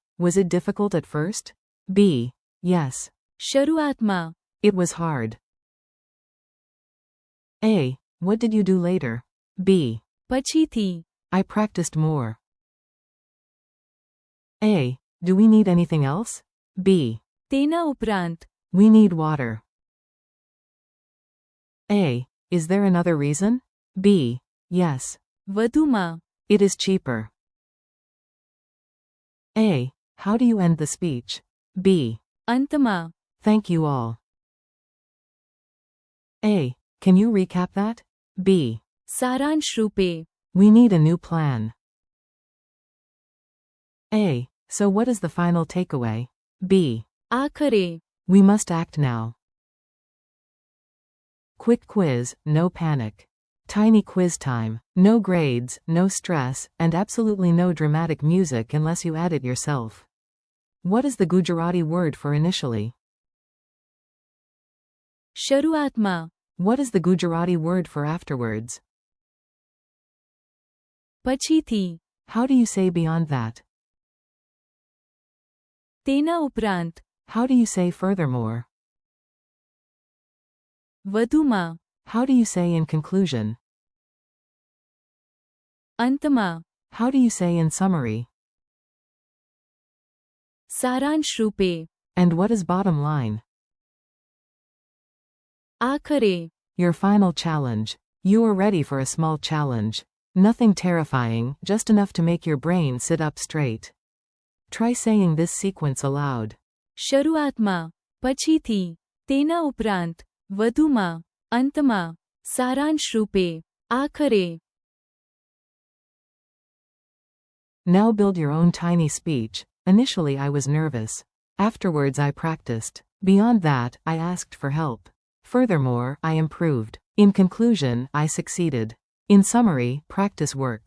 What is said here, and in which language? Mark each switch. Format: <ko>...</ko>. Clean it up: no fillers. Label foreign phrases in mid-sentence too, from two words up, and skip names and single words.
<en>Was it difficult at first? B. Yes.</en> <gu>શરૂઆતમાં,</gu> <en>It was hard. A. What did you do later? B.</en> <gu>પછીથી,</gu> <en>I practiced more. A. Do we need anything else? B.</en> <gu>તેના ઉપરાંત,</gu> <en>We need water. A. Is there another reason? B. Yes.</en> <gu>વધુમાં,</gu> <en>It is cheaper. A. How do you end the speech? B.</en> <gu>અંતમાં,</gu> <en>Thank you all. A. Can you recap that? B.</en> <gu>સારાંશ રૂપે,</gu> <en>We need a new plan. A. So what is the final takeaway? B.</en> <gu>આખરે.</gu> <en>We must act now. Quick quiz, no panic. Tiny quiz time. No grades, no stress, and absolutely no dramatic music unless you add it yourself. What is the Gujarati word for initially?</en> <gu>શરૂઆતમાં.</gu> <en>What is the Gujarati word for afterwards?</en> <gu>પછીથી.</gu> <en>How do you say beyond that?</en> <gu>તેના ઉપરાંત.</gu> <en>How do you say furthermore?</en> <gu>વધુમાં.</gu> <en>How do you say in conclusion?</en> <gu>અંતમાં.</gu> <en>How do you say in summary?</en> <gu>સારાંશ રૂપે.</gu> <en>And what is bottom line?</en> <gu>આખરે.</gu> <en>Your final challenge. You are ready for a small challenge. Nothing terrifying, just enough to make your brain sit up straight. Try saying this sequence aloud.</en> <gu>શરૂઆતમાં. પછીથી. તેના ઉપરાંત. વધુમાં. અંતમાં. સારાંશ રૂપે. આખરે.</gu> <en>Now build your own tiny speech. Initially I was nervous. Afterwards I practiced. Beyond that, I asked for help. Furthermore, I improved. In conclusion, I succeeded. In summary, practice works.</en>